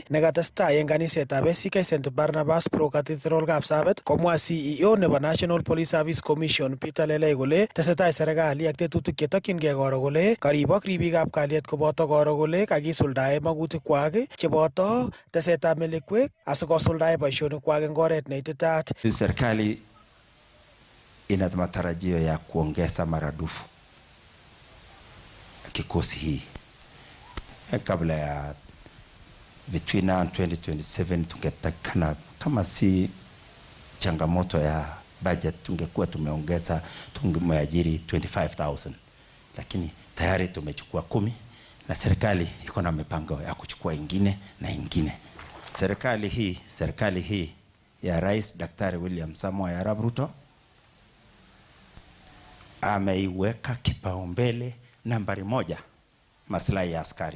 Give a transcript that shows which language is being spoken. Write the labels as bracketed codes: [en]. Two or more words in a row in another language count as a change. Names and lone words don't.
[kln] nekatestai eng kanisetab ACK St Barnabas Pro Cathedral Kapsabet, komwa CEO nebo National Police Service Commission Peter Lelei kole tesetai serikali ak tetutik chetokyingei koro kole karibok ribiikab kalyet koboto koro kole kakisuldae magutikwak cheboto tesetab melekwek asikosuldae boisionikwak eng oret neititaat. [sw] Serikali ina matarajio ya kuongeza maradufu kikosi hii kabla ya [en] between now and 2027. [sw] Tungetakana kama si changamoto ya budget tungekuwa tumeongeza, tungeajiri 25,000, lakini tayari tumechukua 10 na serikali iko na mipango ya kuchukua ingine na ingine. Serikali hii ya Rais Daktari William Samoei Arap Ruto ameiweka kipaumbele nambari 1 maslahi ya askari.